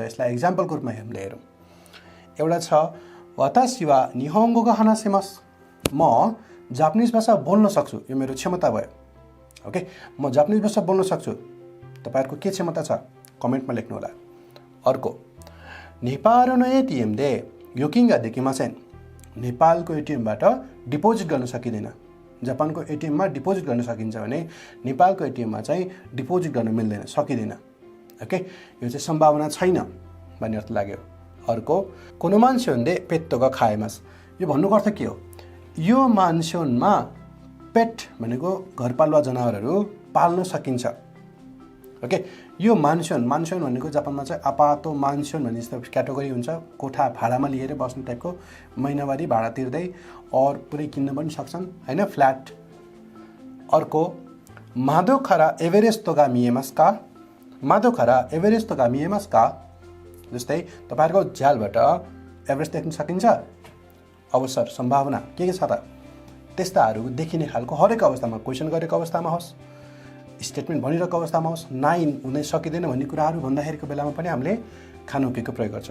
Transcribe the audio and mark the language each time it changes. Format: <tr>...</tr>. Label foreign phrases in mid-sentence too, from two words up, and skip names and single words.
<ne>यसलाई एक्जाम्पलको रूपमा हामीले हेरौँ। एउटा छ</ne> <ja>私 は 日本語 が 話せます,</ja> <ne>म जापानिज भाषा बोल्न सक्छु, यो मेरो क्षमता भयो। ओके, म जापानिज भाषा बोल्न सक्छु। तपाईहरुको के क्षमता छ कमेन्टमा लेख्नु होला।</ne> <ja>अर्को, ネパール の ATM で 預金 が できません,</ja> <ne>नेपालको एटीएमबाट डिपोजिट गर्न सकिदैन। जापानको एटीएममा डिपोजिट गर्न सकिन्छ भने नेपालको एटीएममा चाहिँ डिपोजिट गर्न मिल्दैन, सकिदैन। ओके, यो चाहिँ सम्भावना छैन भन्ने अर्थ लाग्यो। अर्को, कोनो मान्छेले</ne> <ja>ペットが 飼えます,</ja> <ne>यो भन्नुको अर्थ के हो? यो मान्छेनमा पेट भनेको घरपालुवा जनावरहरू पाल्न सकिन्छ। ओके, यो मान्छेन भनेको जापानमा चाहिँ</ne> <ja>アパート マンション</ja> <ne>भन्ने जस्तो क्याटेगोरी हुन्छ। कोठा भाडामा लिएर बस्ने टाइपको, महिनावारी भाडा तिर्दै और पुरै किन्न पनि सक्छन् हैन, फ्ल्याट। अर्को,</ne> <ja>窓 から エベレスト が 見えます か、窓 から エベレスト が 見えます か,</ja> <ne>जस्तै तपाईहरुको झ्यालबाट एभरेस्ट देख्न सकिन्छ। अवसर, सम्भावना के छ त? त्यस्ताहरू देखिने खालको हरेक अवस्थामा, क्वेसन गरेको अवस्थामा होस्, स्टेटमेन्ट भनिरहेको अवस्थामा होस्, नाइन हुनै सकिँदैन भन्ने कुराहरू भन्दाखेरिको बेलामा पनि हामीले खानौ केको प्रयोग गर्छौँ।</ne>